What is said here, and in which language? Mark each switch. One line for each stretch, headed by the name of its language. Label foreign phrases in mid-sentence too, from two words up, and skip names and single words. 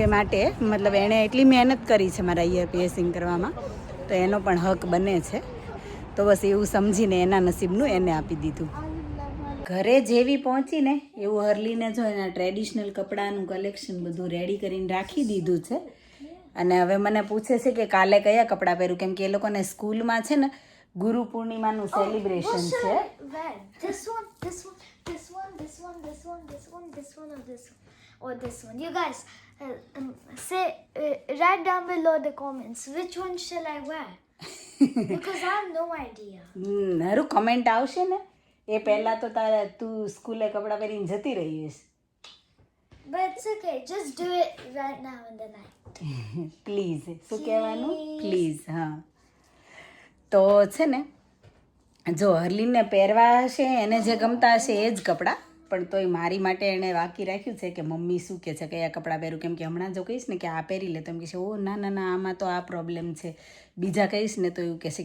Gujarati: માટે મતલબ એણે એટલી મહેનત કરી છે મારા
English: ear piercing
Gujarati: કરવામાં તો એનો પણ હક બને છે તો બસ એવું સમજીને એના નસીબનું એને આપી દીધું ઘરે જેવી પહોંચીને એવું હરલીને જો એના ટ્રેડિશનલ કપડાનું કલેક્શન બધું રેડી કરીને રાખી દીધું છે અને હવે મને પૂછે છે કે કાલે કયા કપડાં પહેરું કેમ કે એ લોકોને સ્કૂલમાં છે ને ગુરુ પૂર્ણિમાનું સેલિબ્રેશન છે
English: This one, this one, this one, this one, this one, this one, this one, or this one. You guys, say, write down below the comments. Which one shall I wear? Because I have no idea.
Gujarati: હારું કમેન્ટ આવશે ને એ પહેલાં તો તારા તું સ્કૂલે કપડાં પહેરીને જતી રહી હશે
English: But it's okay. Just do it right now in the night.
Gujarati: પ્લીઝ શું કહેવાનું પ્લીઝ હા તો છે ને જો હરલીનને પહેરવા હશે એને જે ગમતા હશે એ જ કપડાં પણ તોય મારી માટે એણે બાકી રાખ્યું છે કે મમ્મી શું કહે છે કયા કપડાં પહેરું કેમ કે હમણાં જો કહીશ ને કે આ પહેરી લે તો એમ કહેશે ઓ ના ના ના આમાં તો આ પ્રોબ્લેમ છે બીજા કહીશ ને તો એવું કહેશે